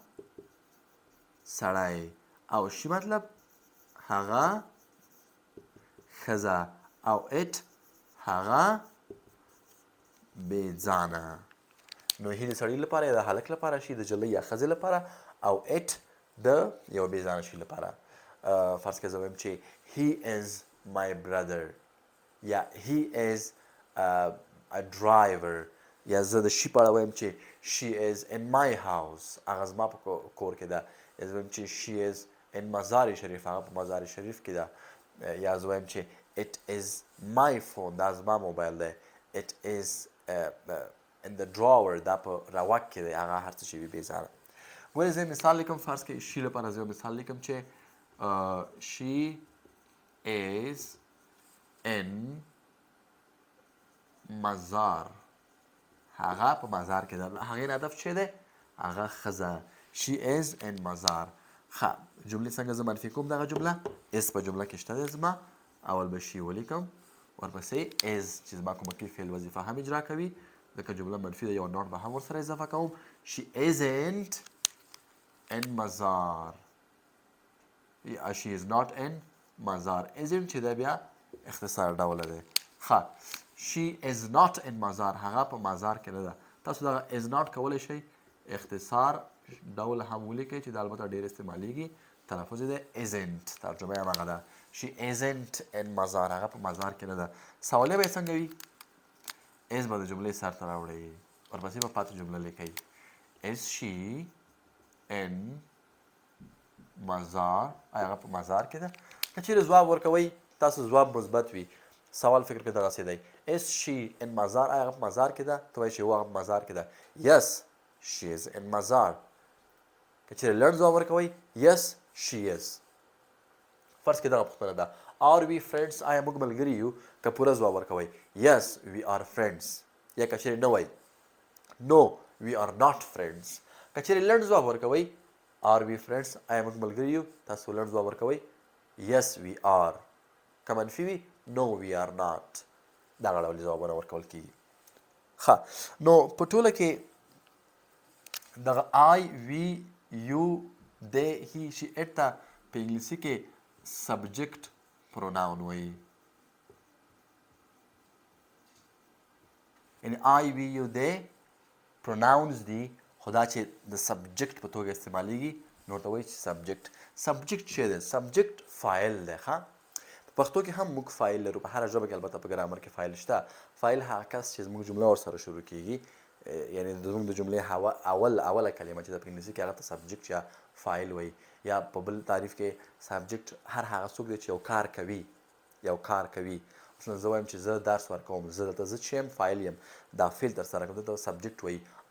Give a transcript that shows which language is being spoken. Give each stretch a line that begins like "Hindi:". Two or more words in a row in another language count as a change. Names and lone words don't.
Pashto: سړی او شي مطلب هغه ښځه او اټ هغه بېځانه نو هی د سړي لپاره یا د هلک لپاره شي د جلۍ یا ښځې لپاره او اټ د یو بېځانه شي لپاره فرض کړئ زه وایم چې
English: he is my brother
Pashto: یا
English: he is a driver
Pashto: یا زه د شي په اړه وایم چې
English: she is in my house
Pashto: هغه زما په کور کې ده یا زه وایم چې
English: she is in مزار شریف
Pashto: هغه په مزار شریف کې ده یا زه وایم چې
English: it is my phone
Pashto: دا زما موبایل دی
English: it is in the drawer
Pashto: دا په راوک کې دی هغه هر څه چې وي بېځانه ګورې زه مثال لیکم فرض کړئ شي لپاره زه یو مثال لیکم چې
English: she is in
Pashto: مزار هغه په مزار کې ده هغې نه هدف چې دی هغه ښځه
English: she is in مزار
Pashto: ښه جملې څنګه زه منفي کوم دغه جمله اس په جمله کې شته دی زما اول به شي ولیکم ورپسې از چې زما کومکي فعل وظیفه هم اجرا کوي ځکه جمله منفي ده یو نوټ به هم ورسره اضافه کوم
English: she isn't in مزار she is not in مزار
Pashto: isn't چې دا بیا اختصار ډوله دی ښه
English: she is not in مزار
Pashto: هغه په مزار کې نه ده تاسو دغه
English: is not
Pashto: کولی شئ اختصار ډول هم ولیکئ چې دا البته ډېر استعمالیږي تلفظ یې دی isn't ترجمه یې همغه ده
English: she isn't in مزار
Pashto: هغه په مزار کې نه ده سوالیه به یې څنګه وي is به د جملې سر ته راوړئ ورپسې به پاتې جمله لیکئ
English: is she in
Pashto: مزار آیا هغه په مزار کې ده که چیرې ځواب ورکوئ تاسو ځواب مثبت وي سوال فکر کې دغسې دی
English: is she in مزار
Pashto: آیا هغه په مزار کې ده ته وایي چې هو هغه په مزار کې ده
English: yes she is in مزار
Pashto: که چیرې لنډ ځواب ورکوئ
English: yes she is
Pashto: فرض کې دغه پوښتنه ده are
English: we friends
Pashto: آیا موږ ملګري یو که پوره ځواب ورکوئ
English: yes we are friends
Pashto: یا که چیرې نه وایي
English: no we are not friends
Pashto: که چیرې لنډ ځواب ورکوئ
English: are we friends
Pashto: آیا موږ ملګري یو تاسو لنډ ځواب ورکوئ
English: yes we are
Pashto: که منفي وي
English: no we are not
Pashto: دغه ډول ځوابونه ورکول کېږي ښه نو په ټوله کې دغه
English: I we you they he she it
Pashto: ته په انګلیسي کې
English: subject pronoun
Pashto: وایي یعنی
English: I we you they
Pashto: پروناونز دي خو دا چې د سبجیکټ په توګه استعمالیږي نو ورته وایي چې سبجیکټ څه دی سبجیکټ فایل دی ښه په پښتو کې هم موږ فایل لرو په هره ژبه کې البته په ګرامر کې فایل شته فایل هغه کس چې زموږ جمله ورسره شروع کېږي یعنی زموږ د جملې اوله کلمه چې ده په انګلیسي کې هغه ته سبجیکټ یا فایل وایي یا په بل تعریف کې سبجیکټ هر هغه څوک دی چې یو کار کوي مثلا زه وایم چې زه درس ورکوم زه دلته زه چې یم فایل یم دا فعل ترسره کوم دلته سبجیکټ وایي